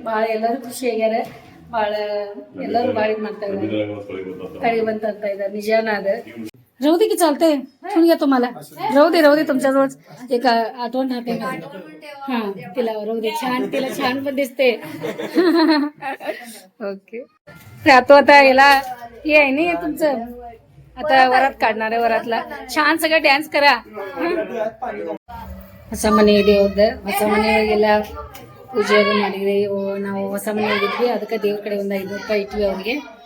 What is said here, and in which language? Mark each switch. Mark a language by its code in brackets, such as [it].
[kn] ಭಾಳ ಎಲ್ಲರೂ ಖುಷಿ ಆಗ್ಯಾರ. ಭಾಳ ಎಲ್ಲರೂ ಭಾಳ ಇದು ಮಾಡ್ತಾ ಇದ್ದಾರೆ, ಕಡೆಗೆ ಬಂತ ಅಂತ ಇದ್ದಾರೆ. [mr] निजाना अद राहू दे की चालते. ठेवून घ्या तुम्हाला. राहू दे तुमच्याजवळ एक आठवण राहते. हां तिला राहू दे. छान, तिला छान पण दिसते. ओके आता याला हे आहे नाही तुमचं, आता वरात काढणार आहे. वरातला छान सगळं ड्यान्स करा. [kn] ಹೊಸ ಮನೆಯಲ್ಲಿ ಹೋದ, ಹೊಸ ಮನೆಯಾಗೆಲ್ಲ ಪೂಜೆ ಮಾಡಿದ್ವಿ. ನಾವು ಹೊಸ ಮನೆ ಹೋಗಿದ್ವಿ, ಅದಕ್ಕೆ ದೇವ್ರ ಕಡೆ ಒಂದು 500 ರೂಪಾಯಿ ಇಟ್ವಿ ಅವ್ರಿಗೆ.